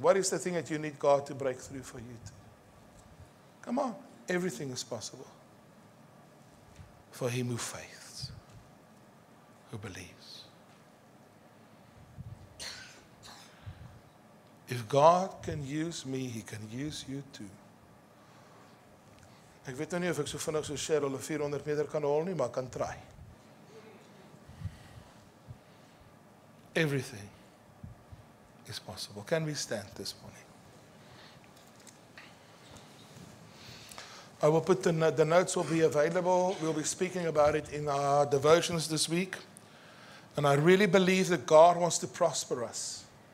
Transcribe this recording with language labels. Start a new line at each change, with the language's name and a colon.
English: What is the thing that you need God to break through for you to? Come on. Everything is possible for him who faiths, who believes. If God can use me, he can use you too.
Afrikaans: Ek weet nou nie of ek so vinnig so Cheryl 'n 400 meter kan hol nie, maar kan try.
English: Everything is possible. Can we stand this morning? I will put the notes will be available. We'll be speaking about it in our devotions this week. And I really believe that God wants to prosper us.